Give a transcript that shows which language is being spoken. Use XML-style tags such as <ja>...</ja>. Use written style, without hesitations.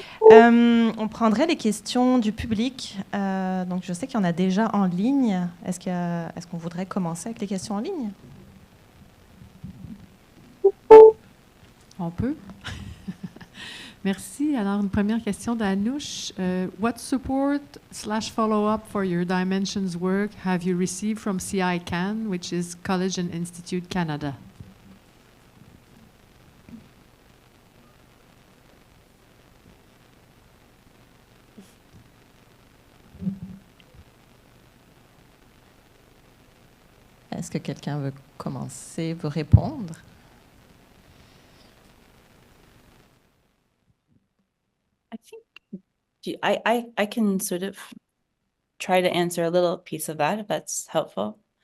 <fr>On prendrait les questions du public. Donc, je sais qu'il y en a déjà en ligne. Est-ce qu'on voudrait commencer avec les questions en ligne? On peut. Merci. Alors, une première question d'Anouche.</fr> <en>What support/follow-up for your Dimensions work have you received from CICAN, which is College and Institute Canada?</en> <fr>Est-ce que quelqu'un veut commencer, veut répondre?</fr> <en>I think I can sort of try to answer a little piece of that, if that's helpful.</en>